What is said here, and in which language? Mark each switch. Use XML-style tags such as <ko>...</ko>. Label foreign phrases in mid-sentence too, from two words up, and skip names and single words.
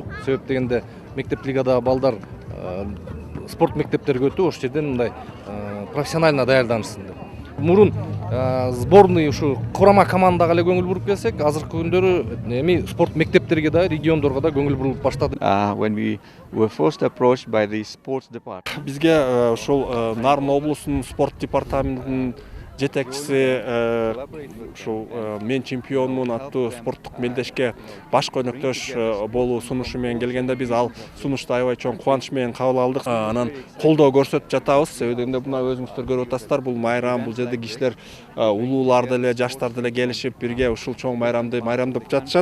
<ky>Себеп дегенде мектеп лигада балдар спорт мектептерге өтүп, ошол жерден мындай профессионально даярданышсын деп. Мурун сборный ушу курама командага эле көңүл буруп келсек, азыркы күндөрү эми спорт мектептерге да, региондорго да көңүл бурулуп баштады.</ky> <en>When we were first approached by the sports department.</en> <ky>Бизге ушул Нарын облусунун спорт департаментинин жетекчиси ушул мен чемпионмун аттуу спорттук мелдешке баш өнөктөш болуу сунушу менен келгенде биз ал сунушту аябай чоң кубаныч менен кабыл алдык. Анан колдоо көрсөтүп жатабыз. Себеби дегенде мына өзүңүздөр көрүп атасыздар, бул майрам, бул жерде кишилер улуулар деле, жаштар деле келишип бирге ушул чоң майрамды майрамдап жатышат.</ky>